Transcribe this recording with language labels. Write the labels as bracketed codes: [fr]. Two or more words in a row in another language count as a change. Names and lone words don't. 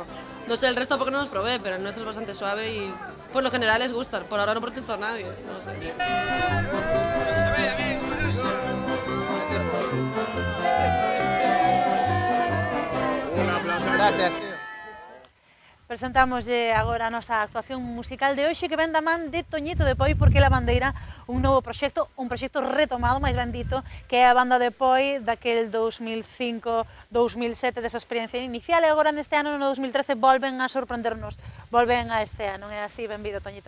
[es] No sé el resto porque no nos probé, pero el nuestro es bastante suave y por lo general les gusta. Por ahora no protestó nadie, no sé. Gracias, tío. [gl] Presentámoslle agora a nosa actuación musical de hoxe que ven da man de Toñito de Poi porque la bandeira un novo proxecto, un proxecto retomado, máis ben dito, que é a banda de Poi daquel 2005-2007 desa experiencia inicial e agora neste ano, no 2013, volven a sorprendernos, volven a este ano, é así, benvido Toñito.